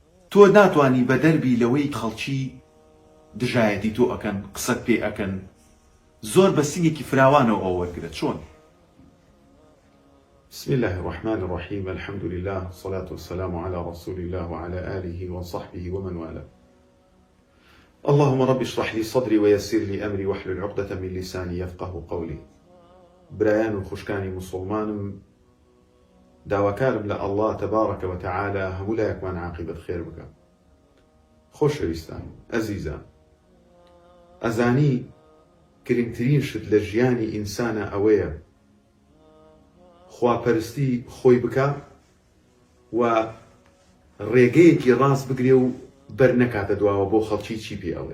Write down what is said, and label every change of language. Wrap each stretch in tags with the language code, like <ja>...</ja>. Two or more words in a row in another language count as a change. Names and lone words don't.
<ckb>تۆ ناتوانی بە دەربی لەوەی خەڵکی دژایەتی تۆ ئەکەن قسەت پێ ئەکەن زۆر بە سینگێکی فراوانەوە ئەو وەرگرێت. چۆن؟</ckb> <ar>بسم الله الرحمن الرحيم. الحمد لله والصلاة والسلام على رسول الله وعلى آله وصحبه ومن والاه. اللهم رب اشرح لي صدري ويسر لي أمري واحلل عقدة من لساني يفقه قولي.</ar> <ckb>برایان و خوشکانی مسلمانم، داواکارم لە</ckb> <ar>الله تبارك وتعالى</ar> <ckb>هەموو لایەکمان عاقبەت خێر بکە. خۆشەویستان ئەزیزان، ئەزانی گرنگترین شت لە ژیانی ئینسانە ئەوەیە خواپەرستی خۆی بکە و ڕێگەیەکی ڕاست بگرێ و بەرنەکاتە دواوە بۆ خەڵکی چی پێ ئەڵێ.</ckb>